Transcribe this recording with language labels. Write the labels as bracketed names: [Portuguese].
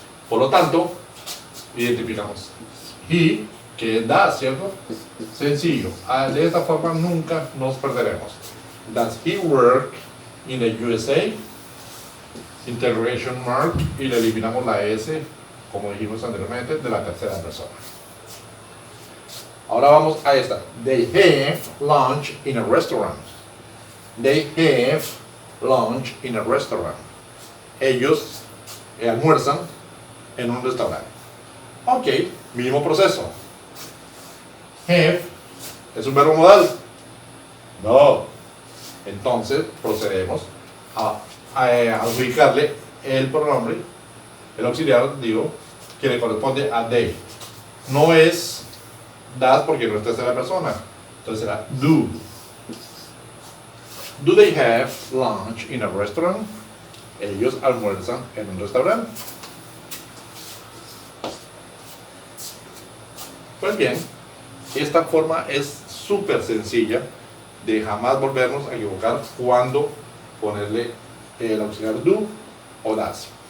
[Spanish] Por lo tanto, identificamos he, que es does, ¿cierto? Sencillo. De esta forma nunca nos perderemos. [English] Does he work in the USA? Interrogation mark, [Spanish] y le eliminamos la S, como dijimos anteriormente, de la tercera persona. Ahora vamos a esta. [English] They have lunch in a restaurant. They have lunch in a restaurant. [Spanish] Ellos almuerzan en un restaurante. Ok, mismo proceso. Have es un verbo modal. No. Entonces procedemos a adjudicarle el pronombre, el auxiliar, digo, que le corresponde a they. No es does porque no es tercera persona. Entonces será do. [English] Do they have lunch in a restaurant? [Spanish] Ellos almuerzan en un restaurante. Pues bien, esta forma es súper sencilla de jamás volvernos a equivocar cuando ponerle el auxiliar do o does.